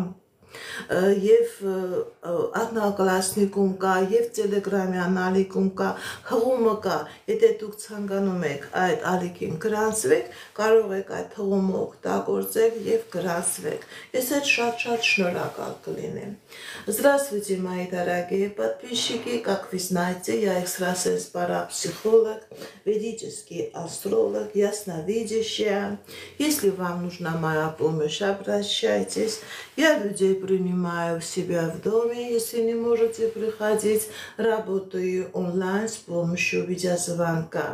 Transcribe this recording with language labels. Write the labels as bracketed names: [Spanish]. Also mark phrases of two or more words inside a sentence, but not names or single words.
[Armenian] եւ Ադնակլասնիկում կա, եւ Telegram-յան ալիքում կա, հղումը կա, եթե դուք ցանկանում եք այդ ալիքին գրանցվեք, կարող եք այդ հղումը օգտագործել եւ гранцвեք։ Ես այդ շատ շնորհակալ կլինեմ։ [Russian] Здравствуйте, мои дорогие подписчики, как вы знаете, я экстрасенс парапсихолог, ведический астролог, ясновидящая. Если вам нужна моя помощь, обращайтесь. Я людей принимаю у себя в доме, если не можете приходить, работаю онлайн с помощью видеозвонка.